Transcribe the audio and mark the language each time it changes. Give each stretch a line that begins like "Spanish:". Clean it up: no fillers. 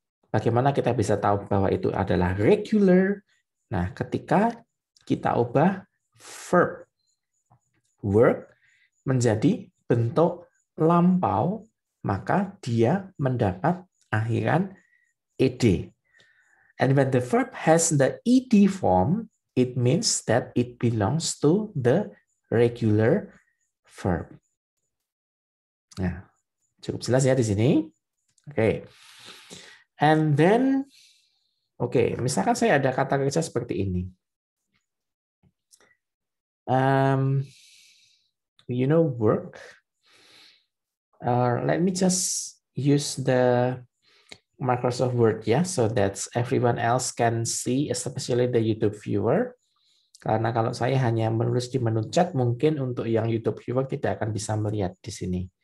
Indonesian: Bagaimana kita bisa tahu bahwa itu adalah regular? Nah, ketika kita ubah verb work menjadi bentuk lampau, maka dia mendapat akhiran ed.
English: And when the verb has the ed form, it means that it belongs to the regular verb.
Indonesian: Nah, cukup jelas ya di sini. Oke.
English: And then,
Indonesian: misalkan saya ada kata kerja seperti ini.
English: You know, work. Let me just use the Microsoft Word
Indonesian: ya,
English: so that everyone else can see, especially the YouTube viewer.
Indonesian: Karena kalau saya hanya menulis di menu chat, mungkin untuk yang YouTube viewer tidak akan bisa melihat di sini.